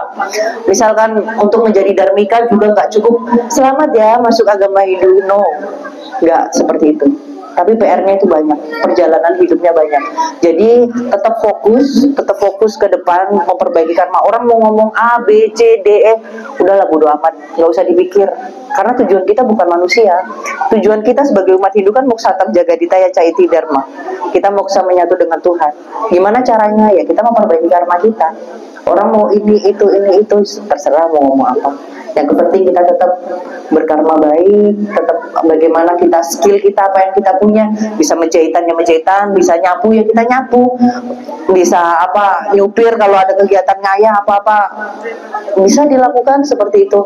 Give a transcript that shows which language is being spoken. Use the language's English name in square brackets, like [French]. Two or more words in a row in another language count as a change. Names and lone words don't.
[Indonesian] Misalkan untuk menjadi Dharmika juga nggak cukup selamat ya masuk agama Hindu, no, nggak seperti itu. tapi PR-nya itu banyak, perjalanan hidupnya banyak. Jadi tetap fokus ke depan, memperbaiki karma. Orang mau ngomong A, B, C, D, E, udahlah bodo amat, nggak usah dipikir. Karena tujuan kita bukan manusia. Tujuan kita sebagai umat Hindu kan [Sanskrit] moksatam jagaditaya caiti dharma. [Indonesian] Kita moksa menyatu dengan Tuhan. Gimana caranya? Ya kita memperbaiki karma kita. Orang mau ini itu, terserah mau ngomong apa. Yang penting kita tetap berkarma baik, tetap bagaimana kita skill kita, apa yang kita punya, bisa menjahitan ya menjahitan, bisa nyapu ya kita nyapu, bisa apa nyupir kalau ada kegiatan ngayah apa-apa bisa dilakukan seperti itu.